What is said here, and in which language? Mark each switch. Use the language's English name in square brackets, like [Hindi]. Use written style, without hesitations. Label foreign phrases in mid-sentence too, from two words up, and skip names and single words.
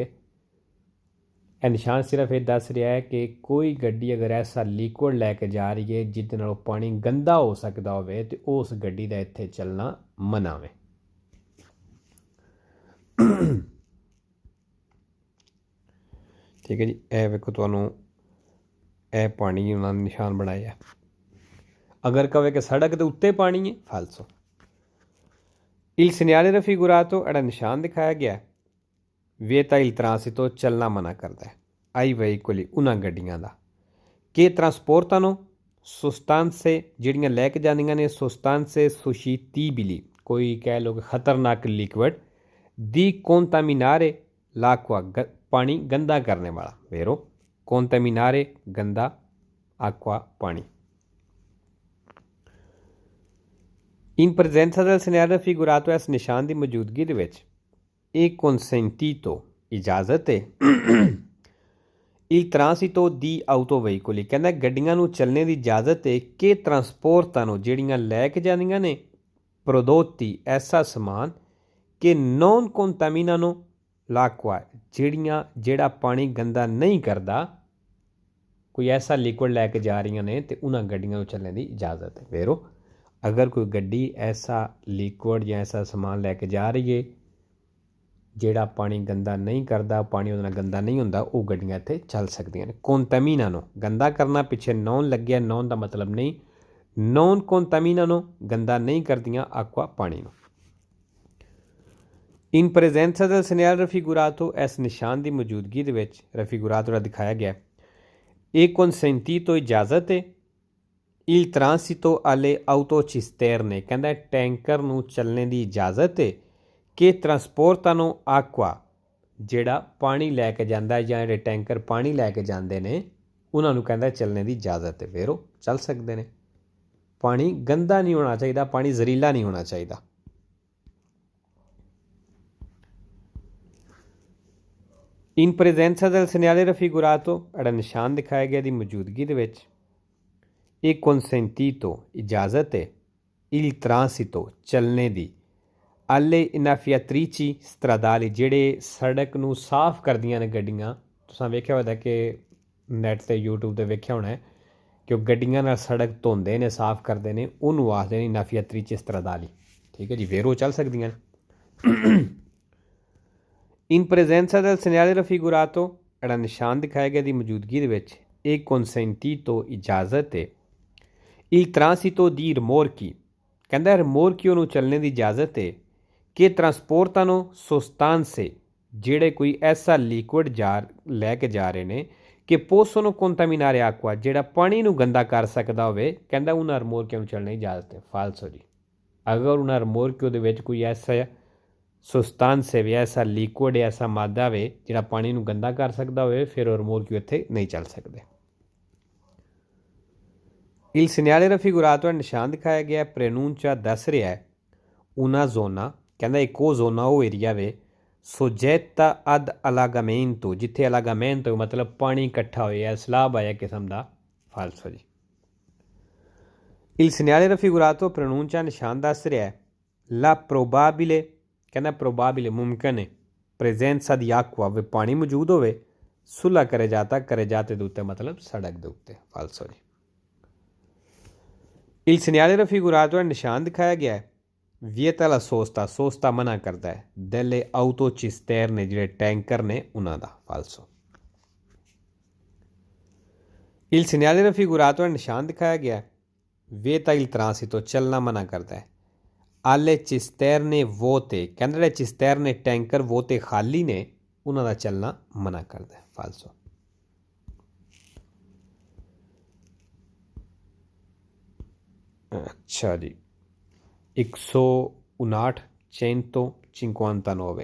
[Punjabi] ਇਹ ਨਿਸ਼ਾਨ ਸਿਰਫ ਇਹ ਦੱਸ ਰਿਹਾ ਹੈ ਕਿ ਕੋਈ ਗੱਡੀ ਅਗਰ ਐਸਾ ਲਿਕੁਇਡ ਲੈ ਕੇ ਜਾ ਰਹੀ ਹੈ ਜਿਹਦੇ ਨਾਲ ਪਾਣੀ ਗੰਦਾ ਹੋ ਸਕਦਾ ਹੋਵੇ, ਤੇ ਉਸ ਗੱਡੀ ਦਾ ਇੱਥੇ ਚੱਲਣਾ ਮਨ੍ਹਾ ਹੈ। ਠੀਕ ਹੈ ਜੀ, ਇਹ ਵੇਖੋ ਤੁਹਾਨੂੰ ਇਹ ਪਾਣੀ ਉਹਨਾਂ ਨੇ ਨਿਸ਼ਾਨ ਬਣਾਇਆ। ਅਗਰ ਕਹੇ ਕਿ ਸੜਕ ਦੇ ਉੱਤੇ ਪਾਣੀ ਹੈ, ਫਾਲਸੋ। [Italian] il segnale raffigurato [Punjabi] ਜਿਹੜਾ ਨਿਸ਼ਾਨ ਦਿਖਾਇਆ ਗਿਆ [Italian] vieta il transito [Punjabi] ਚੱਲਣਾ ਮਨਾ ਕਰਦਾ ਹੈ। [Italian] ai veicoli [Punjabi] ਉਹਨਾਂ ਗੱਡੀਆਂ ਦਾ ਕਿ ਟਰਾਂਸਪੋਰਟਾਂ sostanze ਜਿਹੜੀਆਂ ਲੈ ਕੇ ਜਾਂਦੀਆਂ ਨੇ [Italian] sostanze suscettibili [Punjabi] ਕੋਈ ਕਹਿ ਲਓ ਕਿ ਖਤਰਨਾਕ ਲਿਕੁਇਡ ਦੀ [Italian] contaminare l'acqua [Punjabi] ਪਾਣੀ ਗੰਦਾ ਕਰਨੇ ਵਾਲਾ, [Italian] vero contaminare [Punjabi] ਗੰਦਾ, acqua ਪਾਣੀ। [Italian] in presenza del segnale raffigurato [Punjabi] ਇਸ ਨਿਸ਼ਾਨ ਦੀ ਮੌਜੂਦਗੀ ਦੇ ਵਿੱਚ ਇਹ consentito ਇਜਾਜ਼ਤ ਹੈ। [Italian] il transito di autoveicoli [Punjabi] ਕਹਿੰਦਾ ਗੱਡੀਆਂ ਨੂੰ ਚੱਲਣੇ ਦੀ ਇਜਾਜ਼ਤ ਹੈ ਕਿ ਟਰਾਂਸਪੋਰਟਾਂ ਜਿਹੜੀਆਂ ਲੈ ਕੇ ਜਾਂਦੀਆਂ ਨੇ prodotti ਐਸਾ ਸਮਾਨ ਕਿ [Italian] non contaminano l'acqua [Punjabi] ਜਿਹੜਾ ਪਾਣੀ ਗੰਦਾ ਨਹੀਂ ਕਰਦਾ, ਕੋਈ ਐਸਾ ਲਿਕੁਇਡ ਲੈ ਕੇ ਜਾ ਰਹੀਆਂ ਨੇ ਤੇ ਉਹਨਾਂ ਗੱਡੀਆਂ ਨੂੰ ਚੱਲਣ ਦੀ ਇਜਾਜ਼ਤ ਹੈ। ਵੇਰੋ ਅਗਰ ਕੋਈ ਗੱਡੀ ਐਸਾ ਲਿਕੁਇਡ ਜਾਂ ਐਸਾ ਸਮਾਨ ਲੈ ਕੇ ਜਾ ਰਹੀ ਹੈ ਜਿਹੜਾ ਪਾਣੀ ਗੰਦਾ ਨਹੀਂ ਕਰਦਾ, ਪਾਣੀ ਉਹਦੇ ਨਾਲ ਗੰਦਾ ਨਹੀਂ ਹੁੰਦਾ, ਉਹ ਗੱਡੀਆਂ ਇੱਥੇ ਚੱਲ ਸਕਦੀਆਂ ਨੇ। ਕੋਨਟਾਮੀਨਾਨੋ ਗੰਦਾ ਕਰਨਾ, ਪਿੱਛੇ ਨੌਨ ਲੱਗਿਆ, ਨੌਨ ਦਾ ਮਤਲਬ ਨਹੀਂ, [Italian] non contaminano [Punjabi] ਗੰਦਾ ਨਹੀਂ ਕਰਦੀਆਂ ਆਕਵਾ ਪਾਣੀ ਨੂੰ। [Italian] in presenza del segnale raffigurato, [Punjabi] ਇਸ ਨਿਸ਼ਾਨ ਦੀ ਮੌਜੂਦਗੀ ਦੇ ਵਿੱਚ raffigurato ਜਿਹੜਾ ਦਿਖਾਇਆ ਗਿਆ, ਇਹ consentito ਇਜਾਜ਼ਤ ਹੈ, [Italian] il transito alle autocisterne [Punjabi] ਕਹਿੰਦਾ ਟੈਂਕਰ ਨੂੰ ਚੱਲਣੇ ਦੀ ਇਜਾਜ਼ਤ ਹੈ, ਕਿ [Italian] trasportano acqua [Punjabi] ਜਿਹੜਾ ਪਾਣੀ ਲੈ ਕੇ ਜਾਂਦਾ ਜਾਂ ਜਿਹੜੇ ਟੈਂਕਰ ਪਾਣੀ ਲੈ ਕੇ ਜਾਂਦੇ ਨੇ ਉਹਨਾਂ ਨੂੰ ਕਹਿੰਦਾ ਚੱਲਣੇ ਦੀ ਇਜਾਜ਼ਤ ਹੈ। ਫਿਰ ਉਹ ਚੱਲ ਸਕਦੇ ਨੇ। ਪਾਣੀ ਗੰਦਾ ਨਹੀਂ ਹੋਣਾ ਚਾਹੀਦਾ, ਪਾਣੀ ਜ਼ਹਿਰੀਲਾ ਨਹੀਂ ਹੋਣਾ ਚਾਹੀਦਾ। [Italian] in presenza del segnale raffigurato [Punjabi] ਜਿਹੜਾ ਨਿਸ਼ਾਨ ਦਿਖਾਇਆ ਗਿਆ ਦੀ ਮੌਜੂਦਗੀ ਦੇ ਵਿੱਚ, ਇਹ consentito ਇਜਾਜ਼ਤ ਹੈ, [Italian] il transito [Punjabi] ਚੱਲਣੇ ਦੀ, [Italian] alle innaffiatrici stradali [Punjabi] ਜਿਹੜੇ ਸੜਕ ਨੂੰ ਸਾਫ਼ ਕਰਦੀਆਂ ਨੇ ਗੱਡੀਆਂ। ਤੁਸੀਂ ਵੇਖਿਆ ਹੋਇਆ ਕਿ ਨੈੱਟ 'ਤੇ YouTube 'ਤੇ ਵੇਖਿਆ ਹੋਣਾ ਕਿ ਉਹ ਗੱਡੀਆਂ ਨਾਲ ਸੜਕ ਧੋਂਦੇ ਨੇ, ਸਾਫ਼ ਕਰਦੇ ਨੇ, ਉਹਨੂੰ ਆਖਦੇ ਨੇ [Italian] innaffiatrici stradali। [Punjabi] ਠੀਕ ਹੈ ਜੀ, ਫਿਰ ਉਹ ਚੱਲ ਸਕਦੀਆਂ ਨੇ। [Italian] in presenza del segnale raffigurato [Punjabi] ਜਿਹੜਾ ਨਿਸ਼ਾਨ ਦਿਖਾਇਆ ਗਿਆ ਦੀ ਮੌਜੂਦਗੀ ਦੇ ਵਿੱਚ, ਇਹ consentito ਇਜਾਜ਼ਤ ਹੈ, [Italian] il transito di rimorchi [Punjabi] ਕਹਿੰਦਾ ਰਿਮੋਰਕੀਓ ਨੂੰ ਚੱਲਣੇ ਦੀ ਇਜਾਜ਼ਤ ਹੈ, ਕਿ [Italian] trasportano sostanze [Punjabi] ਜਿਹੜੇ ਕੋਈ ਐਸਾ ਲਿਕੁਇਡ ਲੈ ਕੇ ਜਾ ਰਹੇ ਨੇ ਕਿ [Italian] possono contaminare acqua [Punjabi] ਜਿਹੜਾ ਪਾਣੀ ਨੂੰ ਗੰਦਾ ਕਰ ਸਕਦਾ ਹੋਵੇ, ਕਹਿੰਦਾ ਉਹਨਾਂ ਰਿਮੋਰਕੀਓ ਨੂੰ ਚੱਲਣੇ ਦੀ ਇਜਾਜ਼ਤ ਹੈ। ਫਾਲਸੋ ਜੀ, ਅਗਰ ਉਹਨਾਂ ਰਿਮੋਰਕੀਓ ਦੇ ਵਿੱਚ ਕੋਈ ਐਸਾ ਸੁਸਤਾਂਸੇ ਵੀ, ਐਸਾ ਲਿਕੁਇਡ, ਐਸਾ ਮਾਦਾ ਹੋਵੇ ਜਿਹੜਾ ਪਾਣੀ ਨੂੰ ਗੰਦਾ ਕਰ ਸਕਦਾ ਹੋਵੇ, ਫਿਰ ਉਹ ਰਿਮੋਰਕੀਓ ਇੱਥੇ ਨਹੀਂ ਚੱਲ ਸਕਦੇ। [Italian] il segnale raffigurato [Punjabi] ਨਿਸ਼ਾਨ ਦਿਖਾਇਆ ਗਿਆ ਪ੍ਰੈਨੂncia ਦੱਸ ਰਿਹਾ ਹੈ [Italian] una zona [Punjabi] ਕਹਿੰਦਾ ਇੱਕ ਉਹ ਜ਼ੋਨਾ, ਉਹ ਏਰੀਆ ਵੇ [Italian] soggetta ad allagamento [Punjabi] ਜਿੱਥੇ ਅਲਾਗਾਮੈਂਟੋ ਮਤਲਬ ਪਾਣੀ ਇਕੱਠਾ ਹੋਇਆ, ਸਲਾਬ ਆਇਆ ਕਿਸਮ ਦਾ। ਫਾਲਸੋ ਜੀ। [Italian] il segnale raffigurato [Punjabi] ਪ੍ਰੈਨੂncia ਨਿਸ਼ਾਨ ਦੱਸ ਰਿਹਾ ਹੈ [Italian] la probabile [Punjabi] ਕਹਿੰਦਾ probabile ਮੁਮਕਿਨ ਹੈ [Italian] presenza di acqua [Punjabi] ਵੇ ਪਾਣੀ ਮੌਜੂਦ ਹੋਵੇ [Italian] sulla carreggiata [Punjabi] ਦੇ ਉੱਤੇ ਮਤਲਬ ਸੜਕ ਦੇ ਉੱਤੇ। ਫਾਲਸੋ ਜੀ। [Italian] il segnale raffigurato [Punjabi] ਨਿਸ਼ਾਨ ਦਿਖਾਇਆ ਗਿਆ ਹੈ [Italian] vieta la sosta sosta [Punjabi] ਮਨਾ ਕਰਦਾ ਹੈ [Italian] delle autocisterne [Punjabi] ਜਿਹੜੇ ਟੈਂਕਰ ਨੇ ਉਹਨਾਂ ਦਾ। ਫਾਲਸੋ। [Italian] il segnale raffigurato [Punjabi] ਨਿਸ਼ਾਨ ਦਿਖਾਇਆ ਗਿਆ [Italian] vieta il transito [Punjabi] ਚੱਲਣਾ ਮਨਾ ਕਰਦਾ ਹੈ [Italian] alle cisterne vuote [Punjabi] ਕਹਿੰਦੇ ਜਿਹੜੇ cisterne ਟੈਂਕਰ vuote ਖਾਲੀ ਨੇ ਉਹਨਾਂ ਦਾ ਚੱਲਣਾ ਮਨਾ ਕਰਦਾ ਹੈ। ਫਾਲਸੋ। ਅੱਛਾ ਜੀ, 159 159।